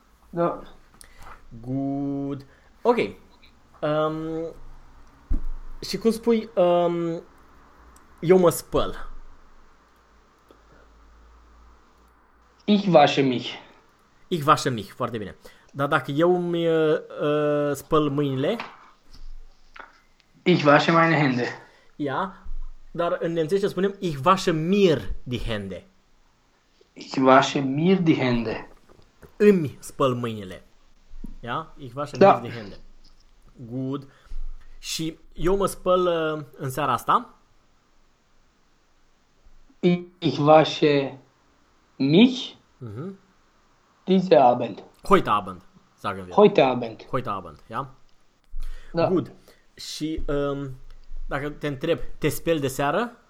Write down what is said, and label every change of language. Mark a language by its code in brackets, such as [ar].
[ro] Da. [de] Gut. Okay. [ro] Și cum spui, eu mă spăl. [de] Ich wasche mich. Ich wasche mich, [ro] foarte bine. Dar dacă eu îmi spăl mâinile, [de] Ich wasche meine Hände. [ro] ia, dar în nemțește spunem [de] ich wasche mir die Hände. Ich wasche mir die Hände. [ro] Îmi spăl mâinile. Ia? [de] Ich wasche mir [ro] Da. [de] die Hände. Good. [ro] Și eu mă spăl în seara asta. [de] Ich wasche mich diese Abend. Heute Abend, sagen wir. Heute Abend. Heute Abend, ja? [ro] Da. [en] Good. [ro] Și dacă te întreb, te speli de seară?